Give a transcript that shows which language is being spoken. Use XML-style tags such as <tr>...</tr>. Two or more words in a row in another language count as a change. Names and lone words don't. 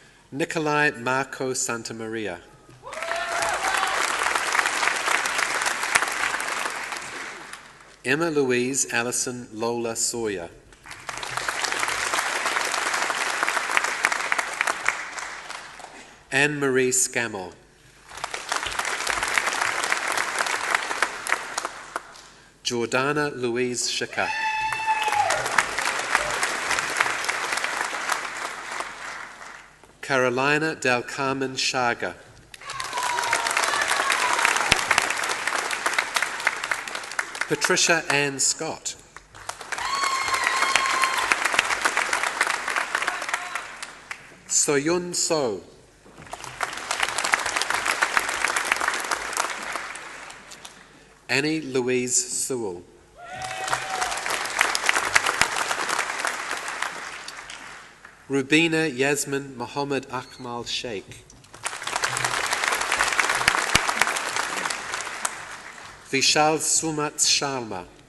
<en>Nikolai Marco Santamaria. Emma Louise Allison Lola Sawyer. Anne-Marie Scammell. Jordana Louise Schicker. Carolina Del Carmen Chaga. Patricia Ann Scott. Soyun So. Annie Louise Sewell. Rubina Yasmin Mohammed Akmal Sheikh. Vishal Sumat Sharma.</en>